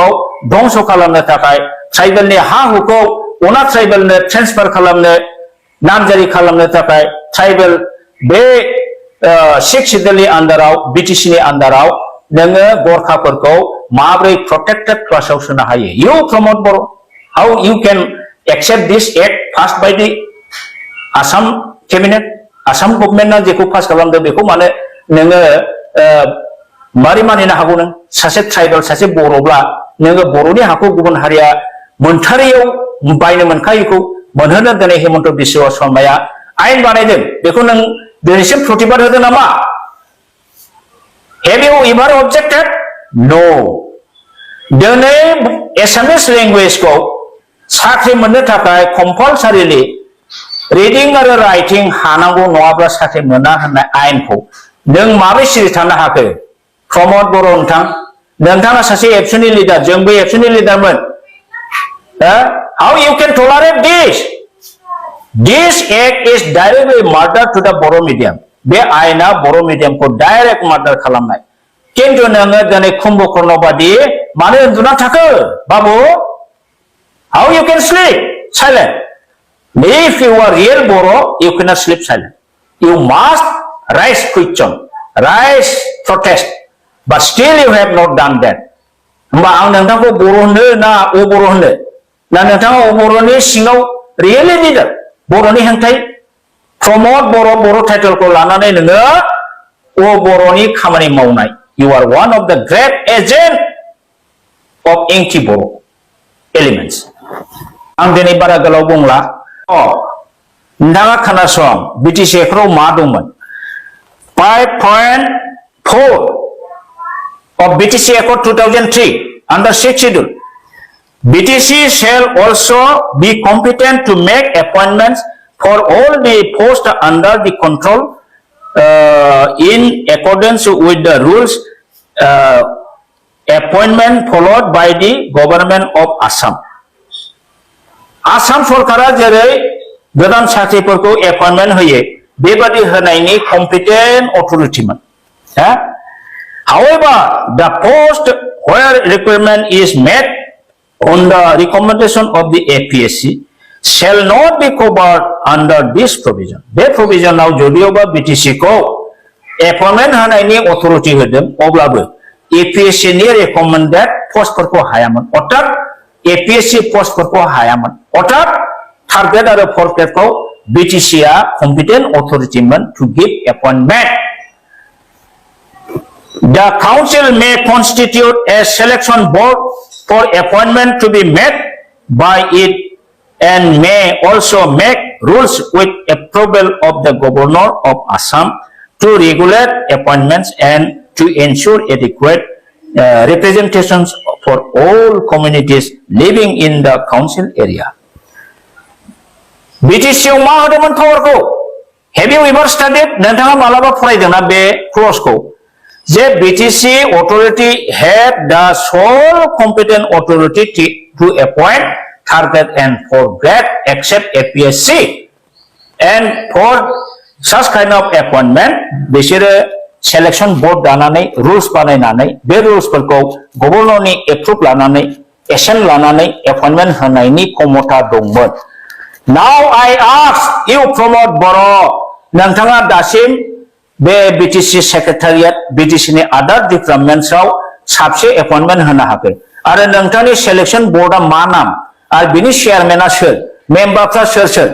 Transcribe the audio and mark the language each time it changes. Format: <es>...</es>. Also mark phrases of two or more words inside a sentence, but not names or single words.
<brx>धंस खालामनो थाखाय ट्राइबेलनि हा हुखौ अना ट्राइबेलनो ट्रेन्सफार खालामनो नामजारि खालामनो थाखाय ट्राइबेल बे</brx> <en>six schedule</en> <brx>आन्दाराव बिटिसिनि आन्दाराव नोङो गरखाफोरखौ माब्रै प्रोटेक्टेड क्लासाव सोनो हायो</brx> <en>you Pramod Boro how you can accept this act pass by the Assam cabinet</en> <brx>आसाम गभर्नमेन्टआ जेखौ पास खालामदों बेखौ माने नोङो मारै मानिनो हागौ नों सासे ट्राइबेल सासे बर'ब्ला नोङो बर'नि हाखौ गुबुन हारिया मोनथारियाव बायनो मोनखायैखौ मोनहोनो दिनै हिमन्त बिश्व शर्माया आयेन बानायदों बेखौ नों दिनैसिम प्रतिबाद होदों नामा</brx> <en>Have you ever objected? No.</en> <brx>दिनै एसामिस लेंगुवेजखौ साख्रि मोननो थाखाय कम्पालसारिलि रिडिं आरो राइटिं हानांगौ नङाब्ला साख्रि मोना होननाय आयेनखौ नों माबोरै सिरि थानो हाखो प्रमद बर' नोंथाङा सासे एबसुनि लिडार जोंबो एबसुनि लिडारमोन</brx> <en>How you can tolerate this? This act is directly murder to the Boro medium.</en> <brx>बे आयेना बर' मिडियामखौ डाइरेक्ट मार्डार खालामनाय किन्तु नोङो दिनै कुम्भकर्ण बादि मानो उन्दुना थाखो बाबु</brx> <en>How you can sleep silent? If you are real Boro, you cannot sleep silent. You must raise question, raise protest, but still you have not done that.</en> <brx>होमबा आं नोंथांखौ बर' होनो ना अबर' होनो ना नोंथाङा अबर'नि सिङाव रियेलि लिडार बर'नि हेंथायै प्रमद बर' टाइटेलखौ लानानै नोङो अबर'नि खामानि मावनाय</brx> <en>you are one of the great agent of anti Boro' elements</en> <brx>आं दिनै बारा गोलाव बुंला नोंथाङा खोनासं बिटिसि एक्टआव मा दंमोन</brx> <en>5.4 of BTC Accord 2003 under 6th schedule BTC shall also be competent to make appointments for all the posts under the control in accordance with the rules appointment followed by the government of Assam.</en> <brx>आसाम सरकारा जेरै गोदान साख्रिफोरखौ एपइन्टमेन्ट होयो बेबादि होनायनि कम्पिटेन्ट अथरिटिमोन</brx> <en>However, the post where requirement is met on the recommendation of the APSC shall not be covered under this provision.</en> <brx>बे provisionआव जुदियोबा BTC को appointment होनायनि अथरिटि होदों अब्लाबो APSC नि</brx> <en>recommended postफोरखौ</en> <brx>हायामोन अर्थात APSC postफोरखौ हायामोन अर्थात</brx> <en>third grade</en> <brx>आरो</brx> <en>fourth grade</en> <brx>खौ BTC आ</brx> <en>competent authority</en> <brx>मोन</brx> <en>to give appointment. The council may constitute a selection board for appointment to be made by it and may also make rules with approval of the governor of Assam to regulate appointments and to ensure adequate representations for all communities living in the council area.</en> <brx>BTC मा होदोंमोन पावारखौ</brx> <en>Have you ever studied?</en> <brx>नोंथाङा मालाबा फरायदोंना बे क्लजखौ जे</brx> <en>BTC authority have the sole competent authority to appoint, target and for grade except APSC. And for such kind of appointment,</en> <brx>बिसोरो</brx> <en>selection board</en> <brx>दानानै rules बानायनानै बे rules फोरखौ गभर्नरनि approve लानानै assent लानानै appointment होनायनि क्षमता दंमोन.</brx> <en>Now I ask you Pramod Boro,</en> <brx>नोंथाङा दासिम बे BTC secretariat BTC नि</brx> <en>other departments</en> <brx>आव साबसे appointment होनो हाखै आरो नोंथांनि</brx> <en>selection board</en> <brx>आ मा नाम आरो बिनि chairman आ सोर मेम्बारफ्रा सोर</brx>